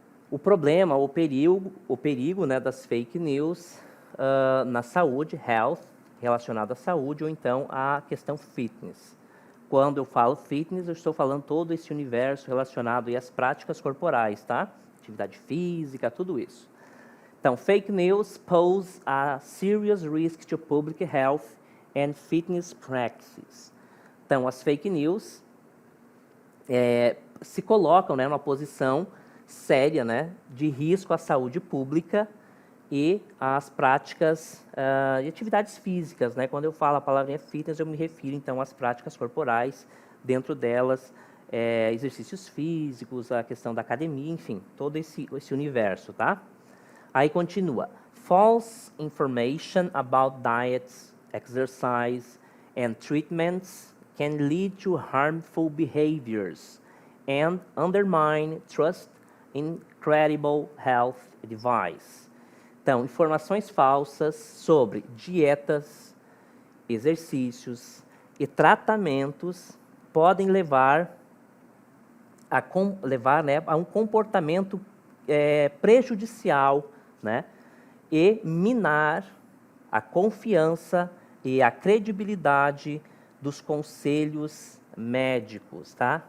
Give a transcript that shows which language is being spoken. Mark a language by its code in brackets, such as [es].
[pt] O problema, o perigo, né, das fake news na saúde, health, relacionado à saúde, ou então à questão fitness. Quando eu falo fitness, eu estou falando todo esse universo relacionado às práticas corporais, tá? Atividade física, tudo isso. [en] Então, fake news pose a serious risk to public health and fitness practices. [pt] Então, as fake news se colocam, né, numa posição séria, né, de risco à saúde pública e às práticas de atividades físicas, né? Quando eu falo a palavra fitness, eu me refiro, então, às práticas corporais, dentro delas, exercícios físicos, a questão da academia, enfim, todo esse universo, tá? Aí continua. [en] False information about diets, exercise, and treatments can lead to harmful behaviors and undermine trust in credible health advice. [pt] Então, informações falsas sobre dietas, exercícios e tratamentos podem levar a um comportamento prejudicial, né, e minar a confiança e a credibilidade dos conselhos médicos, tá?